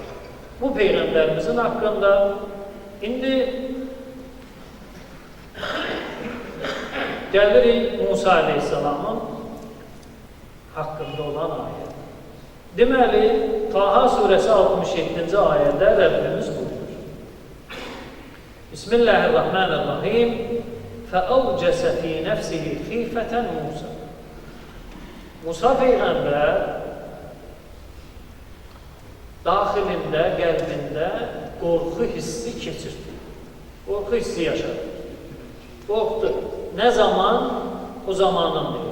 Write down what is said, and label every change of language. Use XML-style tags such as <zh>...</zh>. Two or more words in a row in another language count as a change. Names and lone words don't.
<az>Bu Peyğəmbərimizin haqqında indi gəlirik Musa Aleyhisselamın haqqında olan ayət. Deməli, Taha surəsi 67-ci ayədə Rəbbimiz buyurur. Bismillahirrahmanirrahim.</az> <ar>فَأَوْجَسَ فِي نَفْسِهِ خِيفَةً Musa.</ar> <az>Musa Peyğəmbər daxilində, qəlbində qorxu hissi keçirdi. Qorxu hissi yaşadı. Qorxdu. Nə zaman? O zamanın deyil.</az>